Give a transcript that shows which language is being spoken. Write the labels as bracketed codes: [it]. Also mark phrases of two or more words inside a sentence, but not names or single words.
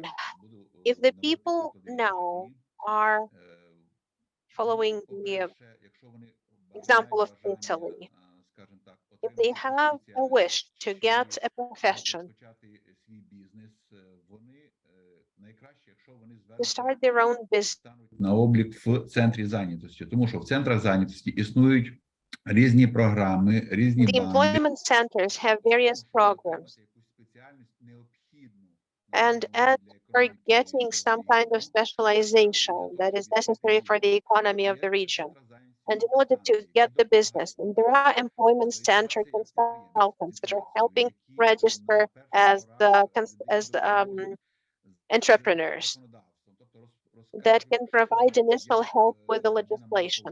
[en] If the people now are following the example of Italy, if they have a wish to get a profession, to start their own business, [uk] на облік в центрі зайнятості, тому що в центрах зайнятості існують різні програми, різні [en] the [uk] банди. [en] employment centers have various programs. And as for getting some kind of specialization that is necessary for the economy of the region, and in order to get the business, and there are employment center consultants that are helping register as entrepreneurs that can provide initial help with the legislation.